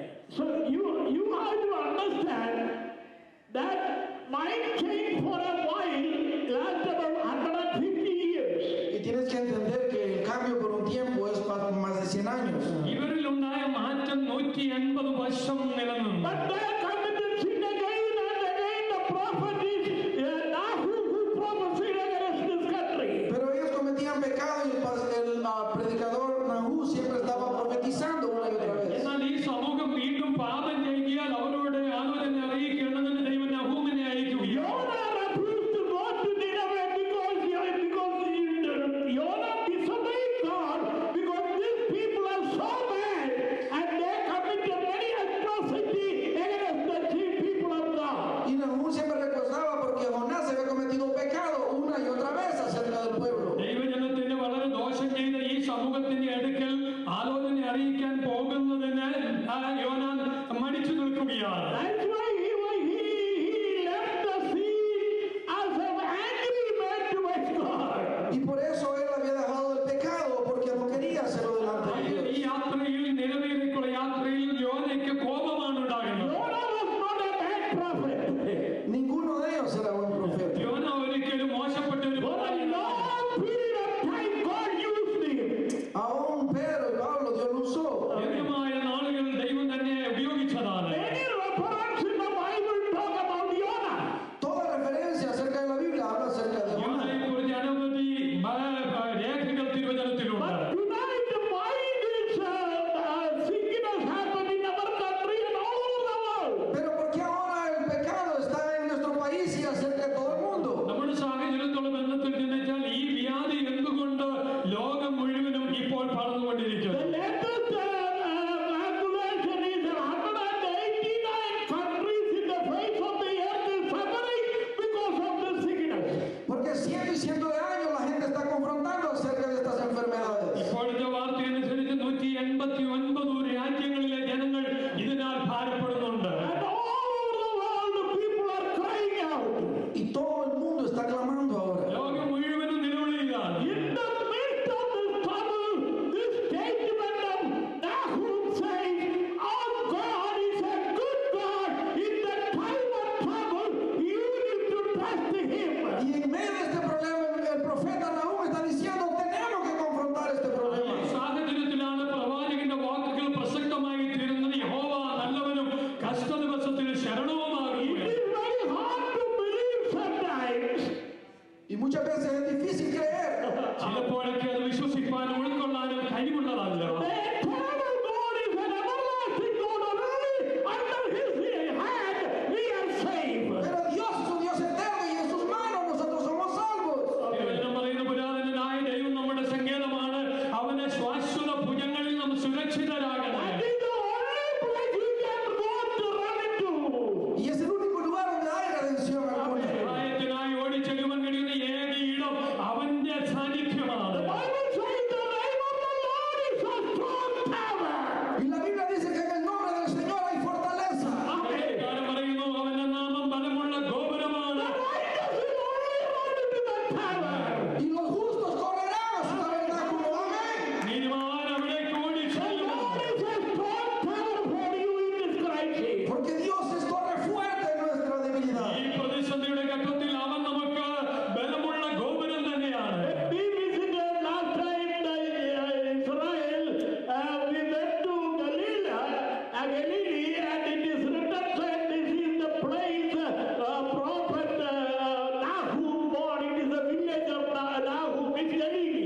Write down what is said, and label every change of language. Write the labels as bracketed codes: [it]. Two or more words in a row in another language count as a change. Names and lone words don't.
[en] So you have to understand that mind change for a while lasts about 150 years. [es] Y tienes que entender que el cambio por un tiempo es más de 100 años. [ml] ഇവരിലുണ്ടായ മാറ്റം 180 വർഷം നിലനിന്നു. [en] But there comes prophet is Nahum who prophesied against this country. [es] Pero ellos cometían pecado y el predicador Nahú siempre estaba profetizando una y otra vez. [ml] എന്നാൽ ഈ സമൂഹം വീണ്ടും പാപം ചെയ്താൽ അവരോട് ആലോചന അറിയിക്കണമെന്ന് ദൈവം നഹൂമിനെ അയക്കുകയാണ്. [en] Jonah refused to go to Nineveh because Jonah disobeyed God because these people are so bad and they committed many atrocities against the people of God. [es] Y Nahú siempre recordaba porque Jonás había cometido pecado una y otra vez acerca del pueblo. [ml] ദൈവജനത്തിന് വളരെ ദോഷം ചെയ്ത ഈ സമൂഹത്തിന്റെ അടുക്കൽ ആലോചന അറിയിക്കാൻ പോകുന്നതിന് യോനാൻ മടിച്ചു നിൽക്കുകയാണ്. [en] That's why he left the scene as an angry man towards God. [es] Y por eso él había dejado el pecado porque no quería hacerlo delante de [ml] ഈ [es] Dios. [ml] യാത്രയിൽ നിലവിലേക്കുള്ള യാത്രയിൽ യോനയ്ക്ക് കോപമാണ് ഉണ്ടാകുന്നത്. [en] Jonah was not a bad prophet. [es] Ninguno de ellos era buen profeta. [ml] യോന ഒരിക്കലും മോശപ്പെട്ട ഒരു [en] For a long period of time, God used him. [es] Aún Pedro y Pablo Dios lo usó. [ml] ദീർഘമായ നാളുകൾ ദൈവം തന്നെ ഉപയോഗിച്ചതാണ്. [en] Many references in the Bible talk about Jonah. [es] Toda referencia acerca de la Biblia habla acerca de Jonás. [ml] യോനയെക്കുറിച്ച് അനവധി രേഖകൾ തിരുവചനത്തിലുണ്ട്. [en] But tonight, why this sickness happened in our country and all over the world? [es] Pero ¿por qué ahora el pecado está en nuestro país y acerca de todo el mundo? [ml] നമ്മുടെ സാഹചര്യത്തോട് ബന്ധത്തിൽ ചിന്തിച്ചാൽ ഈ വ്യാധി എന്തുകൊണ്ട് ലോകം മുഴുവനും ഇപ്പോൾ [en] The [ml] പടർന്നുകൊണ്ടിരിക്കുന്നു? [en] latest calculation is 189 countries in the face of the earth is suffering because of this sickness. [es] Porque cientos y cientos de años la gente está confrontando acerca de estas enfermedades. [ml] ഇപ്പോഴത്തെ വാർത്തയനുസരിച്ച് 189 രാജ്യങ്ങളിലെ ജനങ്ങൾ ഇതിനാൽ ഭാരപ്പെടുന്നുണ്ട്. [en] And all over the world, people are crying out. [es] Y todo el mundo está clamando ahora. [ml] ലോകം മുഴുവനും നിലവിളിയാണ്. [en] In the midst of this trouble, this statement of Nahum says, "Our God is a good God. In the time of trouble, you need to trust Him." [es] Y en medio de este problema, el profeta Nahum está diciendo, tenemos que confrontar este [ml] ഈ [es] problema. [ml] സാഹചര്യത്തിലാണ് പ്രവാചകന്റെ വാക്കുകൾ പ്രസക്തമായി തീരുന്നത്. യഹോവ നല്ലവനും കഷ്ടദിവസത്തിൽ [en] It [ml] ശരണവുമാകുകയാണ്. [en] is very hard to believe sometimes. [es] Y muchas veces es difícil creer. [ml] ചിലപ്പോഴൊക്കെ അത് വിശ്വസിക്കാനും ഉൾക്കൊള്ളാനും കഴിവുള്ളതല്ല. [en] The eternal God is an everlasting God. Only under His hand we are saved. [es] Pero Dios es un Dios eterno y en sus manos nosotros somos salvos. [ml] തിരുവചനം പറയുന്ന പുരാതനനായ ദൈവം നമ്മുടെ സങ്കേതമാണ്. അവന്റെ ശ്വാശ്വത ഭുജങ്ങളിൽ നാം സുരക്ഷിതരാകണം. [en] That is the only place we can go to run into. [es] Y es el único lugar donde hay redención alguna. [ml] സഹായത്തിനായി ഓടിച്ചെല്ലുവാൻ കഴിയുന്ന ഏക ഇടം അവന്റെ സാന്നിധ്യമാണ്. [en] The Bible says the name of the Lord is a strong tower. [es] Y la Biblia dice que en el nombre del Señor hay fortaleza. [ml] കാര്യം പറയുന്നു അവന്റെ നാമം ബലമുള്ള ഗോപുരമാണ്. [en] Righteous will only run into the tower. [es] Y los justos correrán a su tabernáculo. Amén. [ml] നീതിമാൻ അവിടേക്ക് ഓടിച്ചെല്ലും. [en] God is a strong tower for you in this crisis. [es] Porque Dios es torre fuerte en nuestra debilidad. [ml] ഈ പ്രതിസന്ധിയുടെ ഘട്ടത്തിൽ അവൻ നമുക്ക് ബലമുള്ള ഗോപുരം തന്നെയാണ്. [en] We visited last time Israel. We went to Galilee, and it is written that this is the place prophet Nahum born. It is the village of Nahum, it's Galilee.